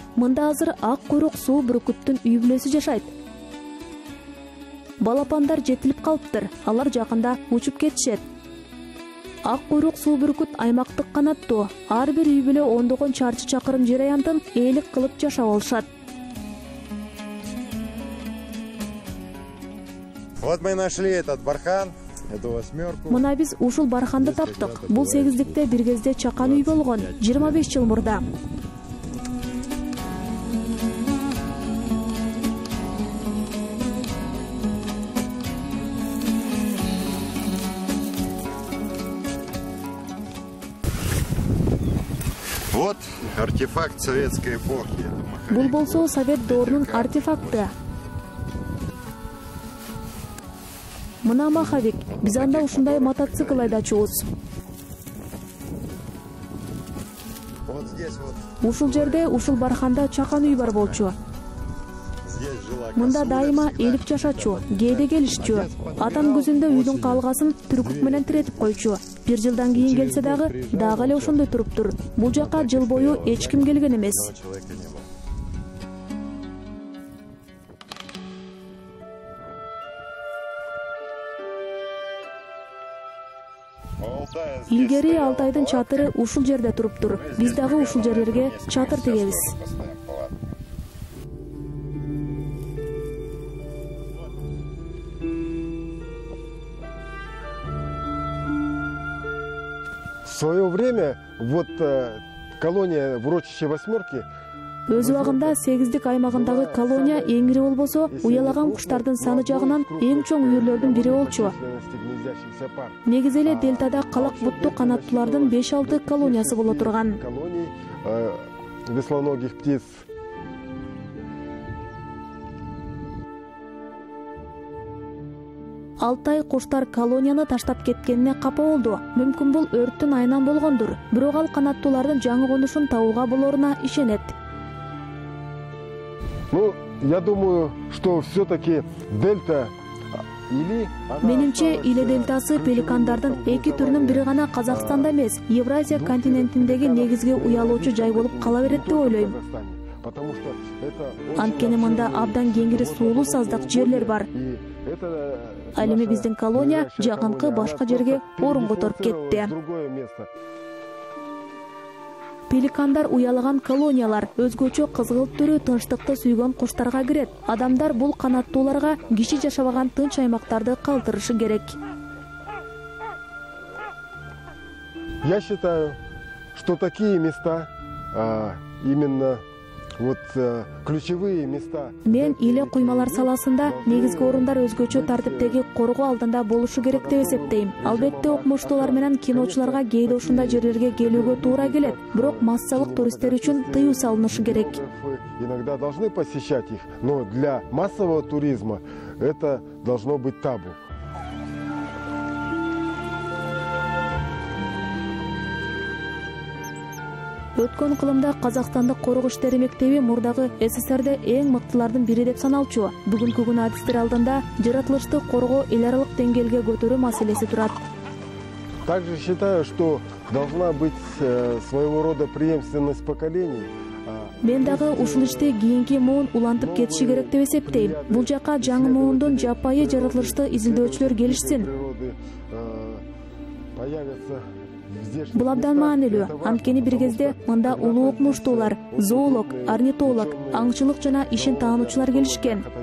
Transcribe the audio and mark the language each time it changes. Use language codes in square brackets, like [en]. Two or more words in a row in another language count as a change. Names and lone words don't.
[ky] Мында азыр ак куйрук суу бүркүттүн үй бүлөсү жашайт. Балапандар жетилип калыптыр. Алар жакында учуп кетишет. Ак куйрук суу бүркүт аймактык канаттуу. Ар бир үй бүлө ондогон чарчы чакырым жер аянтын ээлик кылып жашап алышат. [ru] Вот мы нашли этот бархан, эту восьмерку. [ky] Мына биз ушул барханды таптык. Бул 8-дикте бир кезде чакан үй болгон, 25 жыл мурда. [ru] Вот артефакт советской эпохи. [ky] Бул болсо совет доорунун артефакты. Мына маховик. Биз анда ушундай мотоцикл айдачубуз. [ru] Вот здесь вот. [ky] Ушул жерде, ушул барханда чакан үй бар болчу. [ru] Здесь жила [ky] Мында [ru] косуля, [ky] дайыма [ru] всегда. [ky] элип жашачу, кээде келишчү. Атам көзүндө үйдүн калгасын түркүк менен тиретип койчу. Бир жылдан кийин келсе дагы эле ошондой туруптур. Бул жака жыл бою эч ким келген эмес. [ru] Человека не было. Алтай, здесь [ky] Илгери [ru] стояла [ky] Алтайдын [ru] палатка. [ky] чатыры ушул жерде туруптур. Биз дагы ушул жерлерге чатыр тигебиз. [ru] Поставим палатку. В свое время вот колония в урочище «Восьмерки» [ky] Өз убагында 8-дик аймагындагы колония эң ири болбосо, уялаган куштардын саны жагынан эң чоң үйүрлөрдүн бири болчу. Негизи эле дельтада калак бутту канаттуулардын 5-6 колониясы боло турган. [ru] колоний веслоногих птиц. [ky] Алтай куштар колонияны таштап кеткенине капа болду. Мүмкүн бул өрттүн айынан болгондур. Бирок ал канаттуулардын жаңы конушун табууга болоруна ишенет. [ru] Ну, я думаю, что все-таки дельта или... [ky] Менимче, Иле дельтасы пеликандардын эки түрүнүн бири гана Казакстанда эмес, Евразия континентиндеги негизги уялуучу жай болуп кала берет деп ойлойм. Анткени мында абдан кеңири суулуу саздак жерлер бар. Ал эми биздин колония жакынкы башка жерге орун которуп кетти. Пеликандар уялаган колониялар өзгөчө кызгылт-түрү тынчтыкты сүйгөн куштарга кирет. Адамдар бул канаттууларга киши жашабаган тынч аймактарды калтырышы керек. [ru] Я считаю, что такие места, именно вот ключевые места... [ky] Мен Иле куймалар саласында негизги орундар өзгөчө тартиптеги коргоо алдында болушу керек деп эсептейм. Албетте окумуштуулар менен киночуларга кээде ушундай жерлерге келүүгө туура келет, бирок массалык туристтер үчүн тыюу салынышы керек. [ru] Иногда должны посещать их, но для массового туризма это должно быть табу. [ky] Өткөн кылымда Казакстандык коргоо иштери мектеби мурдагы СССРде эң мыктылардын бири деп саналчу. Бүгүнкү күнү адистер алдында жаратылышты коргоо эл аралык деңгээлге көтөрүү маселеси турат. [ru] Также считаю, что должна быть своего рода преемственность поколений. [ky] Мен дагы ушул ишти кийинки муун улантып кетиши керек деп эсептейм. Бул жака жаңы муундун жапайы жаратылышты изилдөөчүлөр келишсин. Бул абдан маанилүү. Анткени бир кезде мында улуу окумуштуулар, зоолог, орнитолог, аңчылык жана ишин таануучулар келишкен.